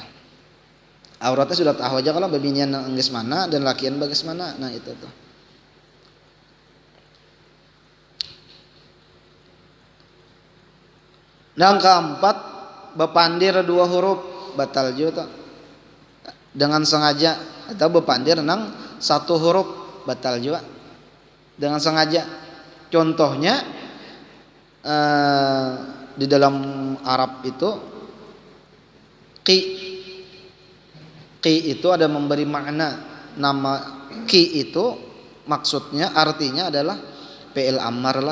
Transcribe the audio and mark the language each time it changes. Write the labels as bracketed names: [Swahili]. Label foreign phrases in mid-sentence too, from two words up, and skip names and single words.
[Banjar] Auratnya sudah tahu aja kalau bebinian geus mana dan lakian bagus mana. Nah itu tuh. Yang keempat, bepandir 2 huruf batal juga tuh. Dengan sengaja atau bepandir nang 1 huruf batal juga. Dengan sengaja. [Indonesian] Contohnya di dalam Arab itu qi itu ada memberi makna. Nama qi itu maksudnya artinya adalah fi'il amar lah.